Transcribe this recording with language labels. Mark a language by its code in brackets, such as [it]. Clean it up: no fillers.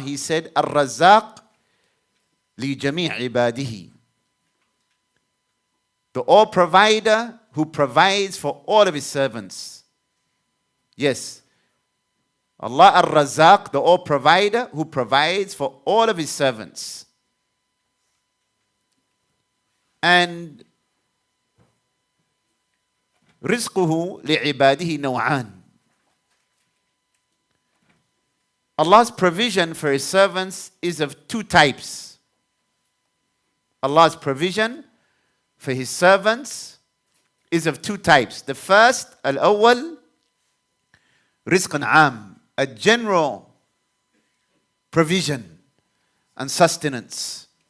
[en] He said, [ar] Ar-Razzaaq li jami' ibadihi. [en] The all-provider who provides for all of His servants. Yes. Allah Ar-Razzaaq, the all-provider who provides for all of His servants. [ar] And رزقه لعباده نوعان. [en] Allah's provision for His servants is of two types. Allah's provision for His servants is of two types. The first, [ar] al-awwal, rizqun am, [en] a general provision and sustenance.